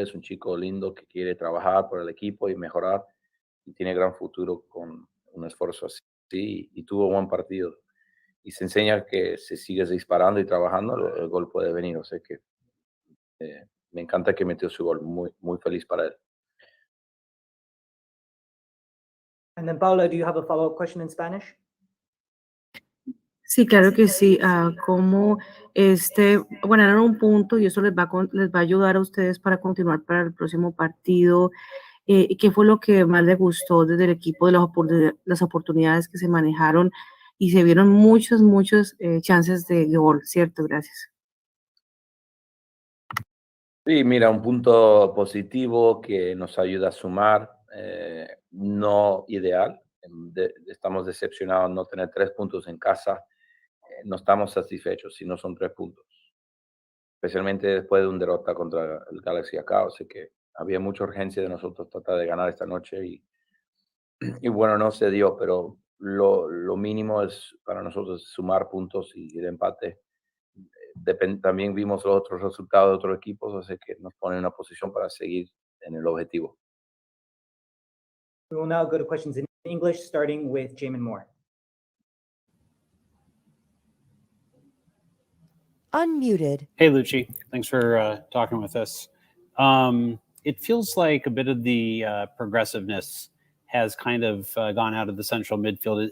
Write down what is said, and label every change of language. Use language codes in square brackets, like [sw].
[es] Es un chico lindo que quiere trabajar por el equipo y mejorar y tiene gran futuro con un esfuerzo así y tuvo buen partido. Y se enseña que si sigues disparando y trabajando, el gol puede venir. O sea que me encanta que metió su gol. Muy, muy feliz para él. [en] And then Paula, do you have a follow-up question in Spanish? [es] Sí, claro que sí. Como ganaron un punto y eso les va a ayudar a ustedes para continuar para el próximo partido. ¿Y qué fue lo que más les gustó desde el equipo de las oportunidades que se manejaron? Y se vieron muchos chances de gol, ¿cierto? Gracias. Sí, mira, un punto positivo que nos ayuda a sumar, no ideal. Estamos decepcionados no tener 3 puntos en casa. No estamos satisfechos si no son 3 puntos, especialmente después de una derrota contra el Galaxy acá. O sea que había mucha urgencia de nosotros tratar de ganar esta noche y bueno, no se dio, pero lo mínimo es para nosotros sumar puntos y el empate. También vimos los otros resultados de otros equipos, o sea que nos pone en una posición para seguir en el objetivo. [en] We will now go to questions in English, starting with Jamon Moore. Unmuted. Hey, Luchi. Thanks for talking with us. It feels like a bit of the progressiveness has kind of gone out of the central midfield.